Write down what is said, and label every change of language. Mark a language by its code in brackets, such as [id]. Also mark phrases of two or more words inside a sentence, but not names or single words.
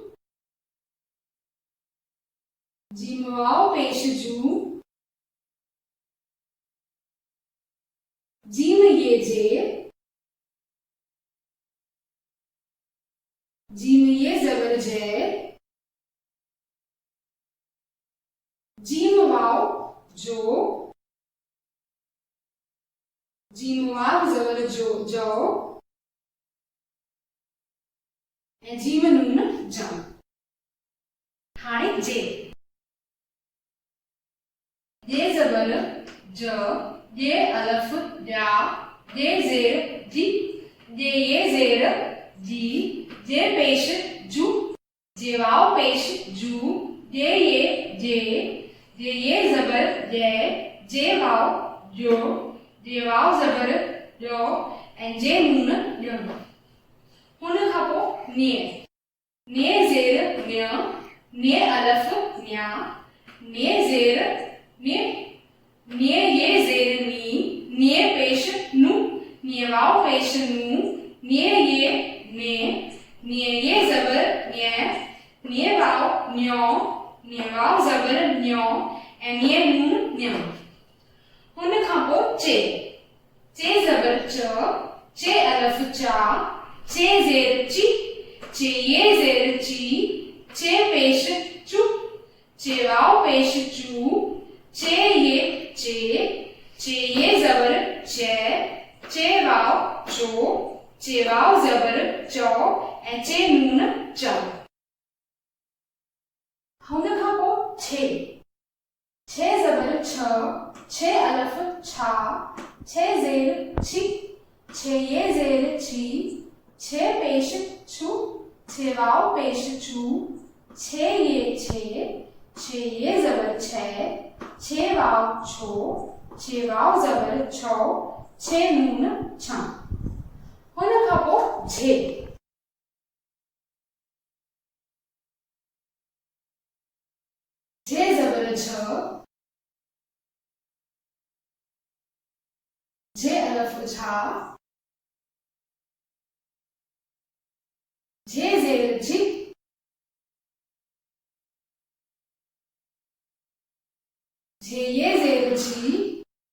[sd] जीम वाव पेश जू, जीम ये जे, जीम ये ज़बर जय, जीम वाव जो, जीम वाव ज़बर जो जो ऐं जीम नून जम। हाणे जे। जे ज़बर ज, जे अलफ जा, जे ज़ेर जी, जे ये ज़ेर जी, जे पेश जू, जे वाव पेश जू, जे ये ज़बर जय, जे वाव जो, जे वाव ज़बर जो ऐं जे नून ॼम। हुन खां पोइ ने। ने ज़ेर न्य, ने अलफ न्या, ने ज़ेर ने, ने ये ज़ेर नी, ने पेश नू, ने वाव पेश नू, ने ये ने, ने ये ज़बर न्य, ने वाव न्यो, ने वाव ज़बर न्यो ऐं ने नून न्यम। हुन खां पोइ चे ज़बर चे अलफ चा, चे ज़ेर ची, चे ये ज़ेर ची, चे पेश चू, चे वाव पेश चू, चे ये ज़बर चे, चे वाव चो, चे वाव ज़बर चो ऐं चे नून चो। हुन खां पोइ छे ज़बर छ, छे अलफ छा, छे ज़ेर छी, छे ये जेर छी, छे पेश छु, छे वाव पेश छू, छे ये जबर छे, छे वाव छो, छे वाव जबर छो, छे नून छा। हुन खां पोइ झे झे जबर झ, झे अलफ झा, झे जेर झी, झे ये जेर झी,